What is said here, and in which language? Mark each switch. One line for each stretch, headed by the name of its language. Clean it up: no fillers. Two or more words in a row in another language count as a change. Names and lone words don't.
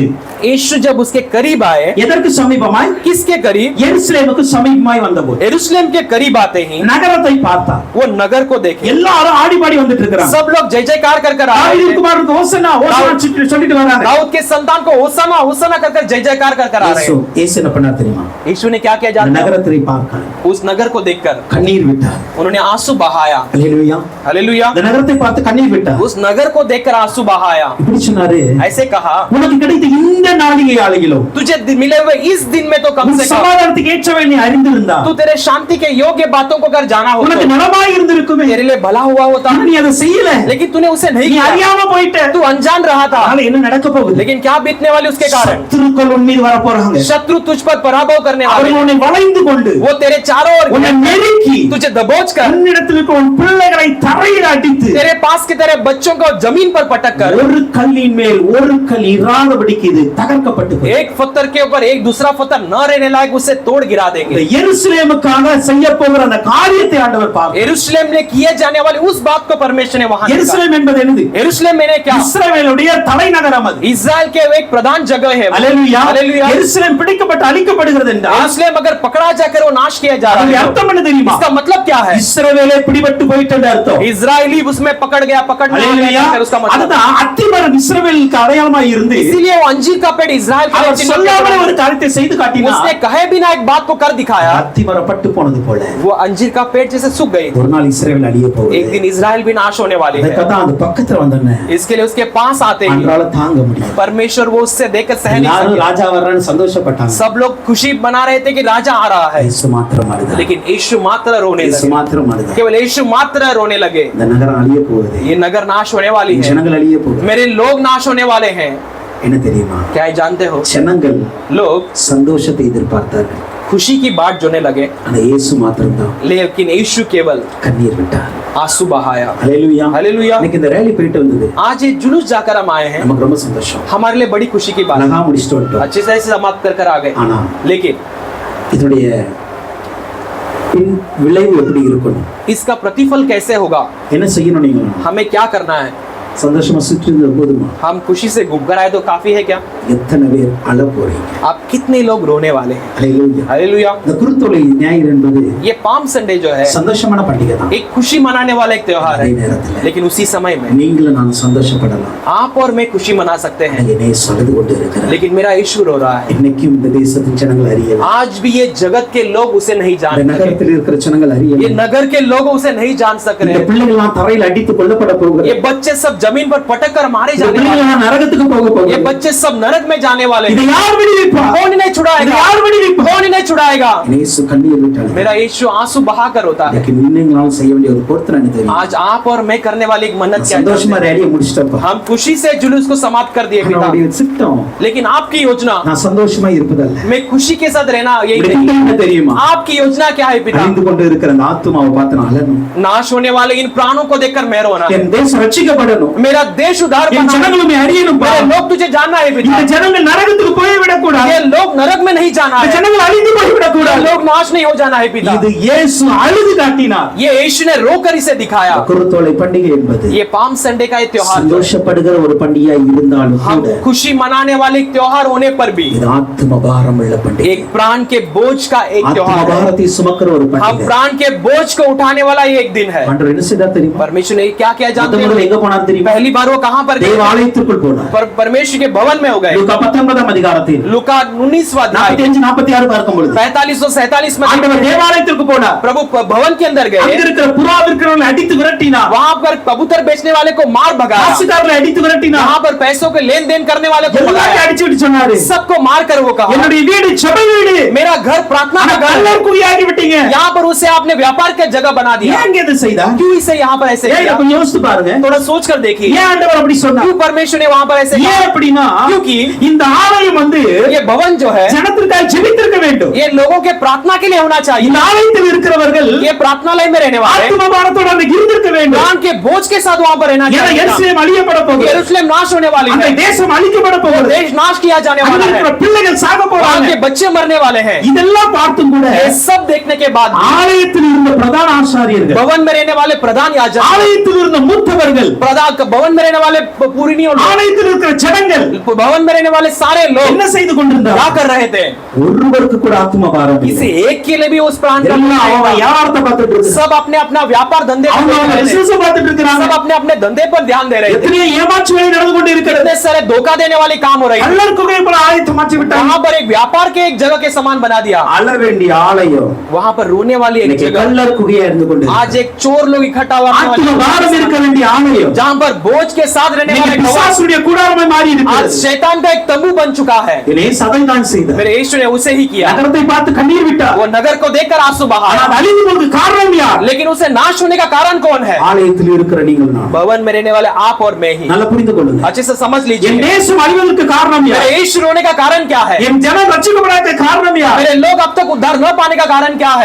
Hindi: यीशु जब उसके करीब आए,
Tamil: எதற்கு சமீபமாய்?
Hindi: किसके करीब?
Tamil: எருசலேமுக்கு சமீபமாய் வந்தபோது
Hindi: यरूशलेम के करीब आते ही
Tamil: நகரத்தை பார்த்தார்.
Hindi: वो नगर को देखे।
Tamil: எல்லாரும் ஆடி பாடி வந்துட்டு இருக்காங்க.
Hindi: सब लोग जय जयकार कर कर आ रहे
Tamil: தாவீது
Hindi: थे।
Tamil: குமாரனுக்கு ஹோசன்னா ஹோசன்னா சொல்லிட்டு வராங்க.
Hindi: दाऊद के संतान को होसाना होसाना कर कर जय जयकार कर कर आ रहे हैं।
Tamil: இயேசு என்ன பண்ணார் தெரியுமா?
Hindi: यीशु ने क्या किया
Tamil: அந்த
Hindi: जानते हैं?
Tamil: நகரத்தை பார்க்க
Hindi: उस नगर को देखकर
Tamil: கண்ணீர் விட்டார்.
Hindi: उन्होंने आंसू बहाया।
Tamil: ஹalleluya.
Hindi: हालेलुया।
Tamil: அந்த நகரத்தை பார்த்து கண்ணீர் விட்டார்.
Hindi: उस नगर को देखकर आंसू बहाया।
Tamil: இப்படி சொன்னாரு,
Hindi: ऐसे कहा,
Tamil: உனக்கு கிடைத்த இந்த நாளிகை ஆளையிலும்
Hindi: तुझे मिले हुए इस दिन में तो कम
Tamil: உன்
Hindi: से कम
Tamil: சமாதானத்துக்கு ஏற்றவை நீ அறிந்திருந்தா
Hindi: तू तेरे शांति के योग्य बातों को अगर जाना हो
Tamil: உனக்கு
Hindi: तो
Tamil: நலமாய் இருந்திருக்குமே.
Hindi: तेरे लिए भला हुआ होता,
Tamil: ஆனா நீ அதை செய்யல,
Hindi: लेकिन तूने उसे नहीं
Tamil: நீ
Hindi: किया,
Tamil: அறியாம போயிட்ட.
Hindi: तू अनजान रहा था।
Tamil: அதனால என்ன நடக்க போகுது?
Hindi: लेकिन क्या बीतने वाली उसके कारण?
Tamil: சத்துருக்கள் உன் மீது வர போறாங்க.
Hindi: शत्रु तुझ पर पराभव करने वाले,
Tamil: அவர்கள் உன்னை வளைந்து கொண்டு
Hindi: वो तेरे चारों ओर
Tamil: உன்னை நெருக்கி
Hindi: तुझे दबोच कर
Tamil: உன்னிடத்தில் இருக்க உன் பிள்ளைகளை தரையில் அடித்து
Hindi: तेरे पास के तेरे बच्चों को जमीन पर पटक कर
Tamil: ஒரு கல்லின் மேல் ஒரு கல் இராதபடிக்கு இது தகர்க்கப்பட்டு போகும்.
Hindi: एक पत्थर के ऊपर एक दूसरा पत्थर न रहने लायक उसे तोड़ गिरा
Tamil: இந்த
Hindi: देंगे।
Tamil: எருசலேமுக்காக செய்ய போகிற அந்த காரியத்தை ஆண்டவர் பார்க்கிறார்.
Hindi: यरूशलेम में किए जाने वाली उस बात को परमेश्वर ने वहां देखा।
Tamil: எருசலேம் என்பது என்னது?
Hindi: यरूशलेम मैंने क्या?
Tamil: இஸ்ரவேலுடைய தலைநகரம் அது.
Hindi: इस्राएल के एक प्रधान जगह है।
Tamil: அல்லேலூயா.
Hindi: हालेलुया।
Tamil: எருசலேம் பிடிக்கப்பட்டு அழிக்கப்படுகிறது என்றால்
Hindi: यरूशलेम अगर पकड़ा जाकर वो नाश किया जा
Tamil: அதனுடைய
Hindi: रहा है,
Tamil: அர்த்தம் என்ன தெரியுமா?
Hindi: इसका मतलब क्या है?
Tamil: இஸ்ரவேலே பிடிபட்டு போயிட்டது அர்த்தம்.
Hindi: इजरायली उसमें पकड़ गया, पकड़ना
Tamil: அல்லேலூயா.
Hindi: है उसका मतलब।
Tamil: அதுதான் அத்திமரம் இஸ்ரவேலுக்கு அடையாளமாய் இருந்து
Hindi: इसीलिए वो अंजीर का पेड़ इजराइल का
Tamil: அவர்
Hindi: चिन्ह
Tamil: சொல்லாமலே
Hindi: के
Tamil: ஒரு காரியத்தை செய்து காட்டினார்.
Hindi: उसने कहे बिना एक बात को कर दिखाया।
Tamil: அத்திமரம் பட்டு போனது போல
Hindi: वो अंजीर का पेड़ जैसे सूख गई।
Tamil: ஒரு நாள் இஸ்ரவேல் அழிய
Hindi: एक
Tamil: போகுது.
Hindi: दिन इजराइल भी नाश होने वाली है।
Tamil: அதுக்காக தான் அது பக்கத்துல வந்தனே
Hindi: इसके लिए उसके पास आते ही
Tamil: அன்றால தாங்க முடியாது.
Hindi: परमेश्वर वो उससे देखकर सह नहीं
Tamil: எல்லாரும்
Hindi: सके।
Tamil: ராஜா வர்றான்னு சந்தோஷப்பட்டாங்க.
Hindi: सब लोग खुशी मना रहे थे कि राजा आ रहा है,
Tamil: இயேசு மாத்திரம் அழுதார்.
Hindi: लेकिन यीशु मात्र रोने
Tamil: இயேசு
Hindi: लगे।
Tamil: மாத்திரம் அழுதார்.
Hindi: केवल यीशु मात्र रोने लगे।
Tamil: இந்த நகரம் அழிய போகுது.
Hindi: ये नगर नाश होने वाली है,
Tamil: ஜனங்கள் அழிய போகுது.
Hindi: मेरे लोग नाश होने वाले हैं।
Tamil: என்ன தெரியுமா?
Hindi: क्या ये जानते हो?
Tamil: ஜனங்கள்
Hindi: लोग
Tamil: சந்தோஷத்தை எதிர்பார்த்தார்கள்.
Hindi: खुशी की बाट जोने लगे,
Tamil: ஆனா இயேசு மாத்திரம் தான்
Hindi: लेकिन यीशु केवल
Tamil: கண்ணீர் விட்டார்.
Hindi: आंसू बहाया।
Tamil: ஹalleluya.
Hindi: हालेलुया।
Tamil: இன்னைக்கு இந்த ரேலி போயிட்டு வந்தது.
Hindi: आज ये जुलूस जाकर हम आए हैं,
Tamil: நமக்கு ரொம்ப சந்தோஷம்.
Hindi: हमारे लिए बड़ी खुशी की बात।
Tamil: அழகா முடிச்சிட்டு வந்துட்டோம்.
Hindi: अच्छे से समाप्त कर आ गए,
Tamil: ஆனா
Hindi: लेकिन
Tamil: இதனுடைய பின் விளைவு எப்படி இருக்கணும்?
Hindi: इसका प्रतिफल कैसे होगा?
Tamil: என்ன செய்யணும் நீங்க?
Hindi: हमें क्या करना है?
Tamil: சந்தோஷமா சுற்றி இருந்தது போதுமா?
Hindi: हम खुशी से घूम कर आए तो काफी है क्या?
Tamil: எத்தனை பேர் அழ போறீங்க?
Hindi: आप कितने लोग रोने वाले हैं?
Tamil: ஹalleluya.
Hindi: हालेलुया।
Tamil: இந்த குருத்தோலை ஞாயிறு என்பது
Hindi: ये पाम संडे जो है
Tamil: சந்தோஷமான பண்டிகை தான்.
Hindi: एक खुशी मनाने वाला एक त्योहार
Tamil: அதே
Hindi: है,
Tamil: நேரத்தில்
Hindi: लेकिन उसी समय में
Tamil: நீங்களும் நான் சந்தோஷப்படலாம்.
Hindi: आप और मैं खुशी मना सकते हैं,
Tamil: என்னை சொல்லிட்டு கொண்டு இருக்கிறார்.
Hindi: लेकिन मेरा यीशु रो रहा है।
Tamil: இன்னைக்கும் இந்த தேசத்தின் ஜனங்கள் அறியல.
Hindi: आज भी ये जगत के लोग उसे नहीं
Tamil: இந்த
Hindi: जान सके,
Tamil: நகரத்தில் இருக்கிற ஜனங்கள்
Hindi: ये
Tamil: அறியல.
Hindi: नगर के लोग उसे नहीं जान सक
Tamil: இந்த
Hindi: रहे।
Tamil: பிள்ளைகள்லாம் தரையில் அடித்து கொல்லப்பட போகிறது.
Hindi: ये बच्चे सब जमीन पर पटक कर मारे
Tamil: இந்த
Hindi: जाने वाले,
Tamil: பிள்ளைகள்லாம் நரகத்துக்கு போக
Hindi: ये
Tamil: போகிறது.
Hindi: बच्चे सब नरक में जाने वाले
Tamil: இதை
Hindi: हैं।
Tamil: யார் விடுவிப்பா?
Hindi: कौन इन्हें छुड़ाएगा?
Tamil: இதை யார் விடுவிப்பா?
Hindi: कौन इन्हें छुड़ाएगा?
Tamil: இயேசு கண்ணீர் விட்டார்.
Hindi: मेरा यीशु आंसू बहा कर होता है।
Tamil: இன்னைக்கு நீங்களும் செய்ய வேண்டிய ஒரு பொருத்தனை தெரியும்.
Hindi: आज आप और मैं करने वाली एक मन्नत क्या
Tamil: சந்தோஷமா
Hindi: है?
Tamil: ரேலியை முடிச்சிட்டப்பா.
Hindi: हम खुशी से जुलूस को समाप्त कर दिए पिता,
Tamil: என்னுடைய சித்தம்
Hindi: लेकिन आपकी योजना
Tamil: நான் சந்தோஷமா இருப்பதல்ல.
Hindi: मैं खुशी के साथ रहना यही
Tamil: இப்படி
Hindi: नहीं।
Tamil: என்ன தெரியுமா?
Hindi: आपकी योजना क्या है पिता?
Tamil: அழிந்து கொண்டு இருக்கிற அந்த ஆத்துமாவை பார்த்து நான் அழணும்.
Hindi: नाश होने वाले इन प्राणों को देखकर मैं रोना,
Tamil: என் தேசம் ரட்சிக்கப்படணும்.
Hindi: मेरा देश उद्धार
Tamil: என்
Hindi: पाना,
Tamil: ஜனங்களுமே அறியணும்.
Hindi: मेरे लोग तुझे जानना है पिता।
Tamil: இந்த ஜனங்கள் நரகத்துக்கு போய் விடக்கூடாது.
Hindi: ये लोग नरक में नहीं जाना
Tamil: இந்த
Hindi: है,
Tamil: ஜனங்கள் அழிந்து போய்
Hindi: ये
Tamil: விடக்கூடாது.
Hindi: लोग नाश नहीं हो जाना है पिता।
Tamil: இது இயேசு அழுது காட்டினார்.
Hindi: ये यीशु ने रोकर इसे दिखाया।
Tamil: குருத்தோலை பண்டிகை என்பது
Hindi: ये पाम संडे का ये त्योहार जो है,
Tamil: சந்தோஷப்படுகிற ஒரு பண்டிகையா இருந்தாலும்
Hindi: हम
Tamil: கூட
Hindi: खुशी मनाने वाले एक त्योहार होने पर भी
Tamil: இது ஆத்ம பாரம் உள்ள பண்டிகை.
Hindi: एक प्राण के बोझ का एक
Tamil: ஆத்ம
Hindi: त्योहार है।
Tamil: பாரத்தை சுமக்கிற ஒரு
Hindi: हम
Tamil: பண்டிகை.
Hindi: प्राण के बोझ को उठाने वाला ये एक दिन है।
Tamil: ஆண்டவர் என்ன செய்தார் தெரியுமா?
Hindi: परमेश्वर ने क्या क्या जानते
Tamil: முதல்ல
Hindi: हैं?
Tamil: எங்க போனார் தெரியுமா?
Hindi: पहली बार वो कहां पर गए?
Tamil: தேவாலயத்திற்குள் போனார்.
Hindi: परमेश्वर के भवन में हो गए।
Tamil: லூக்கா 19ஆம் அதிகாரத்தில்
Hindi: लूका 19वां अध्याय
Tamil: 45 46 பார்க்கும் பொழுது
Hindi: 45 और 47 में
Tamil: ஆண்டவர் தேவாலயத்திற்கு போனார்.
Hindi: प्रभु भवन के अंदर
Tamil: அங்க
Hindi: गए,
Tamil: இருக்கிற புறா விற்கிறவங்களை அடித்து விரட்டினார்.
Hindi: वहां पर कबूतर बेचने वाले को मार भगाया,
Tamil: காசுக்காரர்களை அடித்து விரட்டினார்.
Hindi: वहां पर पैसों के लेन देन करने वाले को
Tamil: எல்லாரையும்
Hindi: भगाया,
Tamil: அடிச்சு விட்டு சொன்னாரு,
Hindi: सबको मार कर वो कहा,
Tamil: என்னுடைய வீடு சபை வீடு,
Hindi: मेरा घर प्रार्थना
Tamil: ஆனா
Hindi: का घर है।
Tamil: கள்ளர் குறியாகி விட்டீங்க.
Hindi: यहाँ पर उसे आपने व्यापार की जगह बना दिया।
Tamil: ஏன் இதை செய்தார்?
Hindi: क्यों इसे यहाँ पर ऐसे
Tamil: ஏன்
Hindi: किया?
Tamil: கொஞ்சம் யோசித்து பாருங்க.
Hindi: थोड़ा सोच कर देखिए,
Tamil: ஏன் ஆண்டவர் அப்படி சொன்னார்?
Hindi: क्यों परमेश्वर ने वहां पर ऐसे
Tamil: ஏன்
Hindi: किया?
Tamil: அப்படின்னா
Hindi: क्योंकि
Tamil: இந்த ஆலயம் வந்து
Hindi: ये भवन जो है
Tamil: ஜனத்திற்காக ஜெபித்திருக்க வேண்டும்.
Hindi: ये लोगों के प्रार्थना के लिए होना चाहिए।
Tamil: இந்த ஆலயத்தில் இருக்கிறவர்கள்
Hindi: ये प्रार्थनालय में रहने वाले
Tamil: ஆத்ம பாரத்தோடு அங்க இருந்திருக்க வேண்டும்.
Hindi: प्राण के बोझ के साथ वहां पर रहना
Tamil: ஏன்னா
Hindi: चाहिए।
Tamil: எருசலேம் அழியப்பட போகுது.
Hindi: यरूशलेम नाश होने वाली
Tamil: அந்த
Hindi: है,
Tamil: தேசம் அழிக்கப்பட
Hindi: वो
Tamil: போகுது.
Hindi: देश नाश किया जाने
Tamil: அங்க
Hindi: वाला
Tamil: இருக்கிற
Hindi: है,
Tamil: பிள்ளைகள் சாக
Hindi: वहां
Tamil: போறாங்க.
Hindi: के बच्चे मरने वाले हैं।
Tamil: இதெல்லாம் பார்த்தும் கூட
Hindi: ये सब देखने के बाद भी
Tamil: ஆலயத்தில் இருந்த பிரதான ஆசாரியர்கள்,
Hindi: भवन में रहने वाले प्रधान याजक,
Tamil: ஆலயத்தில் இருந்த மூத்தவர்கள்,
Hindi: भवन में रहने वाले पूर्णियों,
Tamil: ஆலயத்தில் இருக்கிற ஜனங்கள்
Hindi: भवन में रहने वाले सारे लोग
Tamil: என்ன செய்து கொண்டிருந்தார்?
Hindi: क्या कर रहे थे?
Tamil: ஒருவருக்கு கூட ஆத்ம பாரம்
Hindi: किसी
Tamil: இல்லை.
Hindi: एक के लिए भी उस प्राण का
Tamil: எல்லாம்
Hindi: नहीं
Tamil: அவன்
Hindi: था।
Tamil: யாரத்தை பார்த்துட்டு இருக்கான்.
Hindi: सब अपने अपना व्यापार धंधे पर
Tamil: அவங்க
Hindi: देख
Tamil: அவங்க
Hindi: रहे थे।
Tamil: பிசினஸ் பார்த்துட்டு இருக்காங்க.
Hindi: सब अपने अपने धंधे पर ध्यान दे रहे थे।
Tamil: எத்தனை ஏமாற்றுவேலை நடந்து கொண்டு இருக்கிறது.
Hindi: इतने सारे धोखा देने वाली काम हो रही है।
Tamil: கள்ளர் குகை போல ஆயத்தை மாற்றி விட்டாங்க.
Hindi: वहां पर एक व्यापार के एक जगह के समान बना दिया,
Tamil: அழ வேண்டிய ஆலயம்
Hindi: वहां पर रोने वाली एक
Tamil: இன்னைக்கு
Hindi: जगह
Tamil: கள்ளர் குகையா வாழ்ந்து கொண்டு
Hindi: आज एक चोर लोग इकट्ठा हुआ करने
Tamil: ஆத்ம
Hindi: वाले
Tamil: பாரம் இருக்க வேண்டிய ஆலயம்
Hindi: जहां पर बोझ के साथ रहने
Tamil: இன்னைக்கு
Hindi: वाले गवाह
Tamil: பிசாசுடைய கூடாரமாய் மாறி
Hindi: आज
Tamil: இருக்கிறது.
Hindi: शैतान का एक तंबू बन चुका है।
Tamil: இதை சதைதான் செய்தார்.
Hindi: मेरे यीशु ने उसे ही किया।
Tamil: நகரத்தை பார்த்து கண்ணீர் விட்டார்.
Hindi: वो नगर को देखकर आंसू बहाया,
Tamil: ஆனால் அழிந்து போவதற்கு காரணம் யார்?
Hindi: लेकिन उसे नाश होने का कारण कौन है?
Tamil: ஆலயத்தில் இருக்கிற நீங்கள் நான்.
Hindi: भवन में रहने वाले आप और मैं ही।
Tamil: நல்லா புரிந்து கொள்ளுங்க.
Hindi: अच्छे से समझ
Tamil: என்
Hindi: लीजिए,
Tamil: தேசம் அழிவதற்கு காரணம் யார்?
Hindi: मेरे यीशु रोने का कारण क्या है?
Tamil: என் ஜனம் ரட்சிக்கப்படாத காரணம் யார்?
Hindi: मेरे लोग अब तक उद्धार न पाने का कारण क्या है?